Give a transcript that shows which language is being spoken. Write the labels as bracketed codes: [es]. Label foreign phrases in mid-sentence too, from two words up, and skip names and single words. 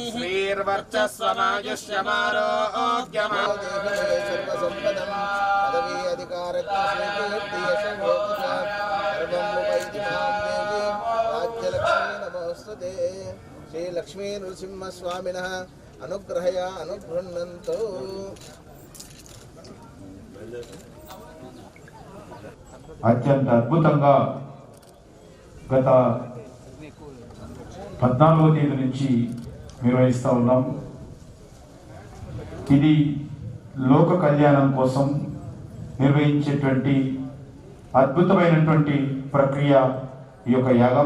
[sa] श्रीर्वर्चस्वमायुष्यमारोग्यमा पदवी राज्यलक्ष्मी नमोस्तुते श्री लक्ष्मी नृसिंह स्वामिनः अनुग्रहया अनुगृह्णन्तु। [te] అత్యంత అద్భుతంగా గత 14వ తేదీ నుంచి నిర్వహిస్తూ ఉన్నాం. ఇది లోక కళ్యాణం కోసం నిర్వహించేటువంటి అద్భుతమైనటువంటి ప్రక్రియ ఈ యొక్క యాగం.